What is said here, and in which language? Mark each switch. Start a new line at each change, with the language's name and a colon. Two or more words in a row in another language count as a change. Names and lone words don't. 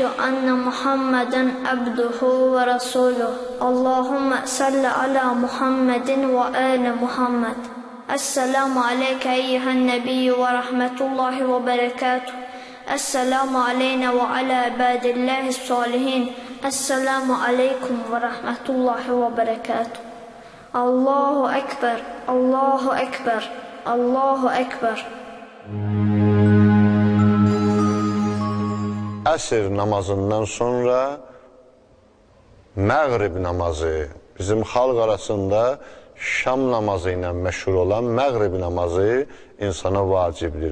Arabic: أن محمدا عبده ورسوله اللهم صل على محمد وآل محمد السلام عليك أيها النبي ورحمة الله وبركاته السلام علينا وعلى عباد الله الصالحين السلام عليكم ورحمة الله وبركاته الله أكبر الله أكبر الله أكبر.
Azerbaijani: Əsr namazından sonra məğrib namazı, bizim xalq arasında şam namazı ilə məşhur olan məğrib namazı insana vacibdir.